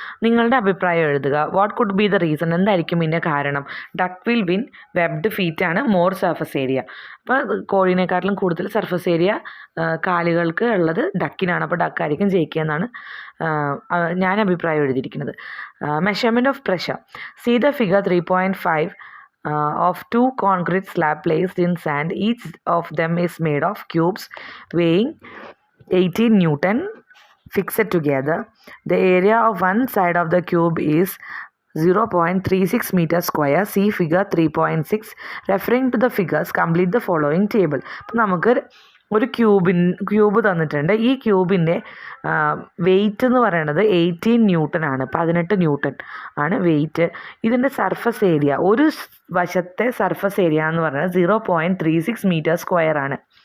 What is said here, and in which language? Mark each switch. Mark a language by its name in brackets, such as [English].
[Malayalam] നിങ്ങളുടെ അഭിപ്രായം എഴുതുക. [English] What could be the reason? [Malayalam] എന്തായിരിക്കും ഇതിൻ്റെ കാരണം? [English] duck will win, webbed feet [Malayalam] ആണ് മോർ സർഫസ് ഏരിയ. അപ്പോൾ കോഴിനെക്കാട്ടിലും കൂടുതൽ സർഫസ് ഏരിയ കാലുകൾക്ക് ഉള്ളത് ഡക്കിനാണ്, അപ്പോൾ ഡക്കായിരിക്കും ജയിക്കുക എന്നാണ് ഞാൻ അഭിപ്രായം എഴുതിയിരിക്കുന്നത്. [English] Measurement of pressure. See the figure 3.5 of two concrete slab placed in sand. Each of them is made of cubes weighing 18 Newton fixed together. The area of one side of the cube is 0.36 meters square. See figure 3.6. Referring to the figures, complete the following table. [Malayalam] അപ്പോൾ നമുക്ക് ഒരു cube തന്നിട്ടുണ്ട്. ഈ ക്യൂബിൻ്റെ weight എന്ന് പറയുന്നത് 18 newton ആണ്, 18 newton ആണ് weight. ഇതിൻ്റെ സർഫസ് ഏരിയ, ഒരു വശത്തെ സർഫസ് ഏരിയ എന്ന് പറയുന്നത് 0.36 മീറ്റർ സ്ക്വയർ ആണ്.